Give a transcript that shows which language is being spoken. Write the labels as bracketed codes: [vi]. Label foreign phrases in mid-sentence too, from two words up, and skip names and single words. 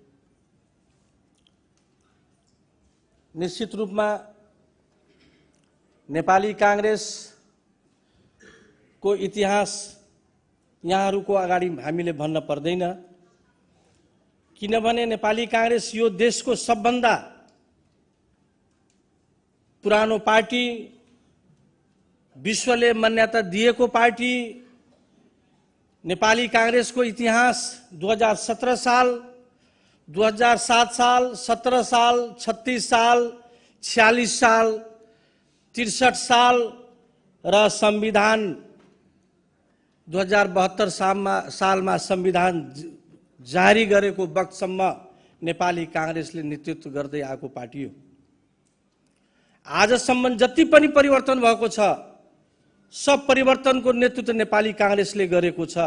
[ne] निश्चित रूपमा नेपाली कांग्रेस को इतिहास यहाँहरूको अगाडि हामीले भन्न पर्दैन, किनभने नेपाली कांग्रेस यो देशको सबभन्दा पुरानो पार्टी, विश्वले मान्यता दिएको पार्टी। नेपाली कांग्रेस को इतिहास 2017 साल, 2007 साल, 17 साल, 36 साल, 46 साल, 63 साल र संविधान 2072 सालमा संविधान जारी गरेको वखतसम्म नेपाली कांग्रेसले नेतृत्व गर्दै आएको पार्टी हो। आजसम्म जति पनि परिवर्तन भएको छ, सब परिवर्तनको नेतृत्व नेपाली कांग्रेसले गरेको छ।